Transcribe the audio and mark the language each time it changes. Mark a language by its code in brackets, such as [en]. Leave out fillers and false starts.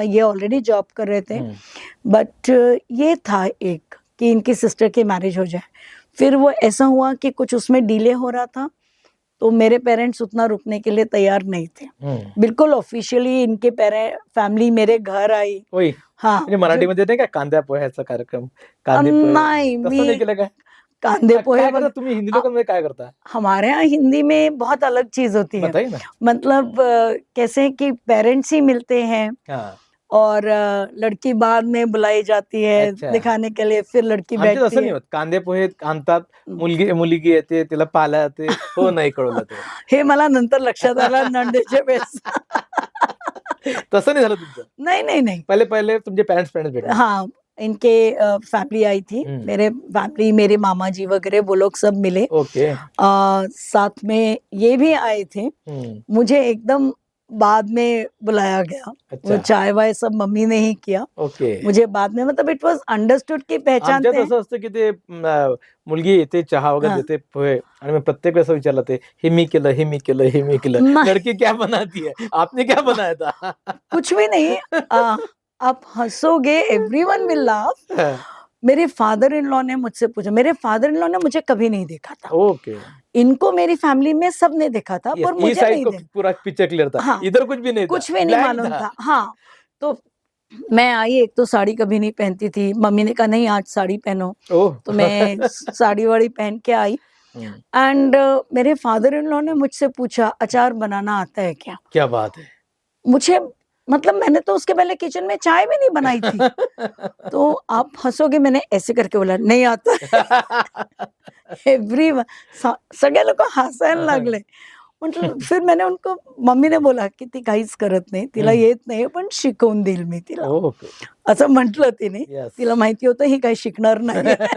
[hi] ये already job कर रहे थे, बट ये था एक कि इनकी सिस्टर की मैरिज हो जाए। फिर वो ऐसा हुआ कि कुछ उसमें डिले हो रहा था, तो मेरे पेरेंट्स उतना रुकने के लिए तैयार नहीं थे। बिल्कुल ऑफिशियली इनके फैमिली मेरे घर आई। [mr] हाँ, मराठी मध्ये नाही का कांद्या पोह्याचा कार्यक्रम? नाही, मी कांदे पोहे तुम्ही हिंदी लोकांमध्ये काय करता? [hi] हमारे यहाँ हिंदी में बहुत अलग चीज होती है। बताइए ना। मतलब कैसे कि पेरेंट्स ही मिलते हैं और लड़की बाद में बुलाई जाती है दिखाने के लिए, फिर लड़की बैठती है। [mr] कांदे पोहे आणतात, मुलगी येते, तिला पाला जाते, हो नाही कळवलं ते. हे मला नंतर लक्षात आलं नंदेच्या वेळेस. तसं नाही झालं तुमचं? [hi] नहीं [mr] पहिले तुमचे पेरेंट्स भेटले? [hi] हाँ, इनके फैमिली आई थी, मेरे फैमिली, मेरे मामा जी वगैरह वो लोग सब मिले। साथ में ये भी आए थे। मुझे एकदम बाद में बुलाया गया। वो चाय वाय सब मम्मी ने ही किया। मुझे बाद में, मतलब [en] it was understood [hi] की पहचानते हैं। [mr] असं असतं की ते मुलगी येते, चहा वगैरे देते, पोहे, आणि मैं प्रत्येक वेळेस विचारलं ते हे मी केलं, [hi] लड़की क्या बनाती है, आपने क्या बनाया था? कुछ भी नहीं। आप हंसोगे, [en] Everyone will laugh. [hi] मेरे फादर इन लॉ ने मुझसे पूछा, मेरे फादर इन लॉ ने मुझे कभी नहीं देखा था। इनको मेरी फैमिली में सब ने देखा था, पर मुझे नहीं देखा। पूरा पिक्चर क्लियर था। हाँ, इधर कुछ भी नहीं मालूम था। हाँ, तो मैं आई, एक तो साड़ी कभी नहीं पहनती थी। मम्मी ने कहा नहीं आज साड़ी पहनो, तो मैं साड़ी वाड़ी पहन के आई। एंड मेरे फादर इन लॉ ने मुझसे पूछा अचार बनाना आता है क्या? क्या बात है। मुझे, मतलब मैंने तो उसके पहले किचन में चाय भी नहीं बनाई थी। तो आप हंसोगे, मैंने ऐसे करके बोला नहीं आता। [mr] एवरीवन सगळे लोक हसायला लागले. म्हटलं, [hi] फिर मैंने उनको, मम्मी ने बोला की [mr] ती काहीच करत नाही, तिला येत नाही, पण शिकवून देईल मी तिला, असं म्हटलं तिने. तिला माहिती होतं ही काही शिकणार नाही.